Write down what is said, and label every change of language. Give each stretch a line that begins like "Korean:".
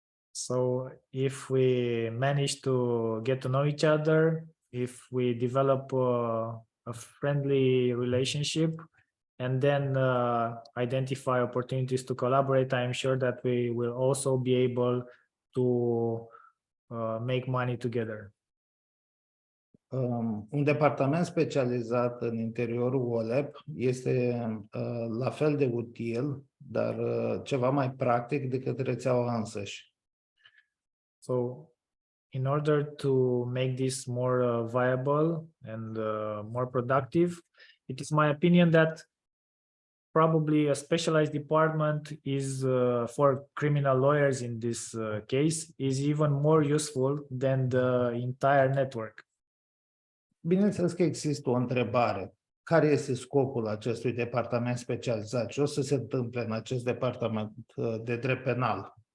English: So if we manage to get to know each other, if we develop a friendly relationship, and then identify opportunities to collaborate, I am sure that we will also be able to make money together.
Romanian: Un departament specializat în interiorul WOLEP este la fel de util, dar ceva mai practic decât rețeaua însăși.
English: So in order to make this more viable and more productive, it is my opinion that probably a specialized department is for criminal lawyers in this case is even more useful than the entire network.
Romanian: Bineînțeles că există o întrebare. Care este scopul acestui departament specializat? Ce o să se întâmple în acest departament de drept penal?